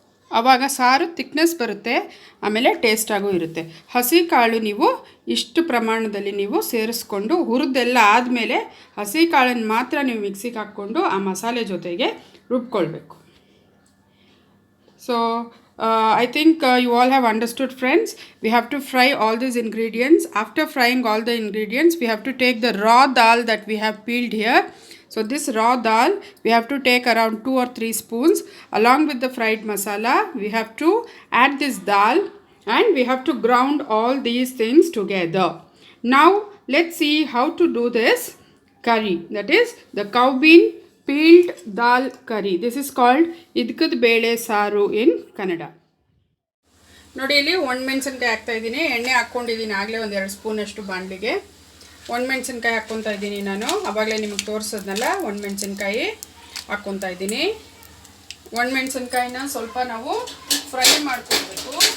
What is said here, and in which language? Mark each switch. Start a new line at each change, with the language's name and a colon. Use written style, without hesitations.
Kannada: ಆವಾಗ ಸಾರು ತಿಕ್ನೆಸ್ ಬರುತ್ತೆ, ಆಮೇಲೆ ಟೇಸ್ಟಾಗೂ ಇರುತ್ತೆ. ಹಸಿ ಕಾಳು ನೀವು ಇಷ್ಟು ಪ್ರಮಾಣದಲ್ಲಿ ನೀವು ಸೇರಿಸ್ಕೊಂಡು ಹುರಿದೆಲ್ಲ ಆದಮೇಲೆ ಹಸಿ ಕಾಳನ್ನು ಮಾತ್ರ ನೀವು ಮಿಕ್ಸಿಗೆ ಹಾಕ್ಕೊಂಡು ಆ ಮಸಾಲೆ ಜೊತೆಗೆ ರುಬ್ಕೊಳ್ಬೇಕು.
English: So I think you all have understood, friends. We have to fry all these ingredients. After frying all the ingredients, we have to take the raw dal that we have peeled here. So this raw dal we have to take around 2 or 3 spoons. Along with the fried masala, we have to add this dal, and we have to ground all these things together. Now let's see how to do this curry, that is the cow bean peeled dal curry. This is called idkad bele saru in Kannada.
Kannada: ನೋಡಿ, ಇಲ್ಲಿ ಒಣಮೆಣಸಿನ್ಕಾಯಿ ಹಾಕ್ತಾ ಇದ್ದೀನಿ. ಎಣ್ಣೆ ಹಾಕ್ಕೊಂಡಿದ್ದೀನಿ ಆಗಲೇ 1-2 spoon ಅಷ್ಟು ಬಾಣಲಿಗೆ. ಒಣಮೆಣಸಿನ್ಕಾಯಿ ಹಾಕ್ಕೊತಾ ಇದ್ದೀನಿ ನಾನು. ಆವಾಗಲೇ ನಿಮಗೆ ತೋರಿಸೋದ್ನಲ್ಲ, ಒಣಮೆಣಸಿನ್ಕಾಯಿ ಹಾಕ್ಕೊತಾ ಇದ್ದೀನಿ. ಒಣಮೆಣಸಿನ್ಕಾಯಿನ ಸ್ವಲ್ಪ ನಾವು ಫ್ರೈ ಮಾಡ್ಕೊಳ್ಬೇಕು.